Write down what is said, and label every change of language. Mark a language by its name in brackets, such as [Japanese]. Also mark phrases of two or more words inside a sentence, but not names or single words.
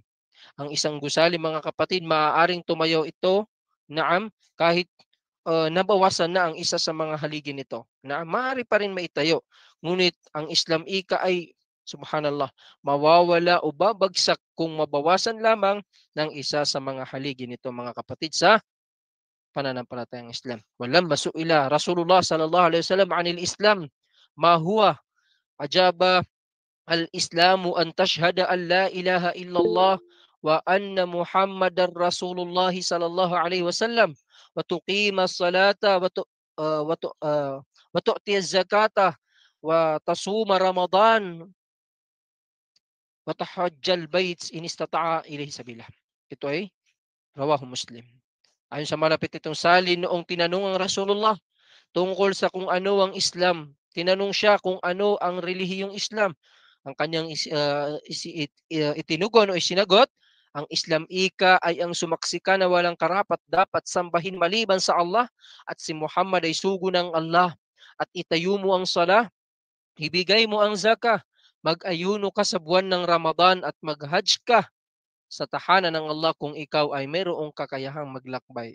[Filipino] Ang isang gusali mga kapatid, maaaring tumayo ito, naam, kahit nabawasan na ang isa sa mga haligi nito. Na maaari pa rin maitayo. Ngunit ang Islam ika ay subhanallah, mawawala o babagsak kung mabawasan lamang ng isa sa mga haligi nito mga kapatid sa pananampalatayang Islam. [Arabic] ولما سئل رسول الله صلى الله عليه وسلم عن الإسلام ما هو أجاب الإسلام أن تشهد أن لا إله إلا الله وأن محمدا رسول الله صلى الله عليه وسلم وتقيم الصلاة وتؤتي الزكاة وتصوم رمضان وتحج البيت إن استطاع إليه سبيلا. [Filipino] Ito ay [Arabic] رواه مسلم. [Filipino] Ayon sa malapit itong salin, noong tinanong ang Rasulullah tungkol sa kung ano ang Islam, tinanong siya kung ano ang relihiyong Islam. Ang kanyang itinugon o isinagot, ang Islam ika ay ang sumaksi ka na walang karapat dapat sambahin maliban sa Allah at si Muhammad ay sugo ng Allah, at itayo mo ang sala, ibigay mo ang zakah, mag-ayuno ka sa buwan ng Ramadan at mag-hajj ka sa tahanan ng Allah kung ikaw ay mayroong kakayahang maglakbay.